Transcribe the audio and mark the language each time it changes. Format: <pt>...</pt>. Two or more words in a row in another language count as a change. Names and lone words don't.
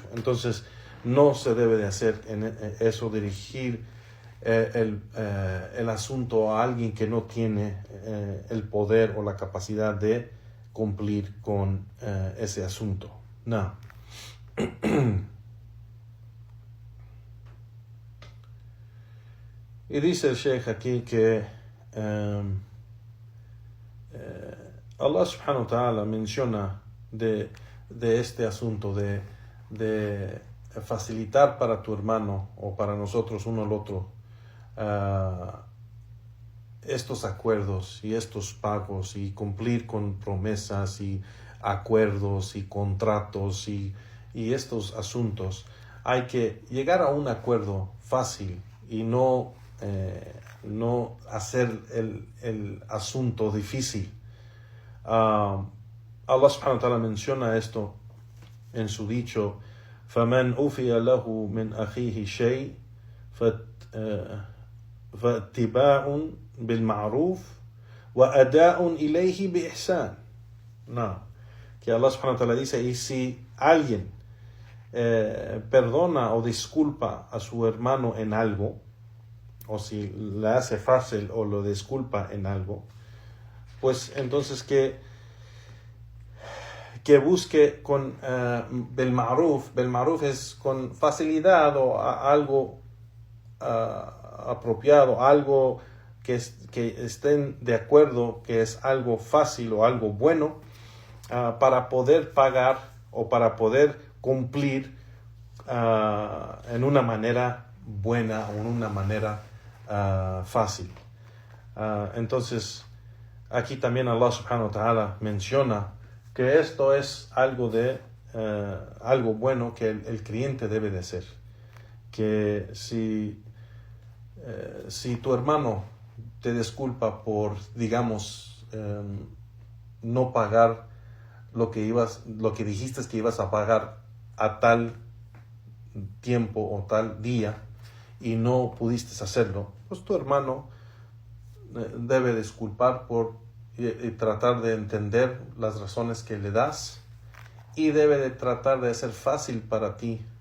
<es>Entonces no se debe de hacer eso, dirigir el asunto a alguien que no tiene el poder o la capacidad de cumplir con ese asunto. Y dice el Sheikh aquí que Allah</es> <ar>سبحانه وتعالى</ar> <es>menciona de este asunto de facilitar para tu hermano o para nosotros uno al otro estos acuerdos y estos pagos, y cumplir con promesas y acuerdos y contratos y estos asuntos. Hay que llegar a un acuerdo fácil y no no hacer el asunto difícil. Allah</es> <ar>سبحانه وتعالى</ar> <es>menciona esto en su dicho:</es> <ar>فَمَنْ أُوفِيَ لَهُ مِنْ أَخِيهِ شَيْءٍ فَاتِّبَاعٌ بِالْمَعْرُوفِ وَأَدَاءٌ إِلَيْهِ بِإِحْسَانٍ.</ar> <es>No, que Allah</es> <ar>سبحانه وتعالى</ar> <es>dice, y si alguien perdona o disculpa a su hermano en algo, o si le hace fácil o lo disculpa en algo, pues entonces que busque con</es> <ar>بالمعروف. بالمعروف</ar> <es>es con facilidad o algo apropiado, algo que estén de acuerdo, que es algo fácil o algo bueno, para poder pagar o para poder cumplir en una manera buena o en una manera fácil. Entonces aquí también Allah</es> <ar>سبحانه وتعالى</ar> <es>menciona que esto es algo bueno que el creyente debe de hacer. Que si tu hermano te disculpa por, digamos, no pagar lo que dijiste que ibas a pagar a tal tiempo o tal día y no pudiste hacerlo, pues tu hermano debe disculpar y tratar de entender las razones que le das, y debe de tratar de hacer fácil para ti</es>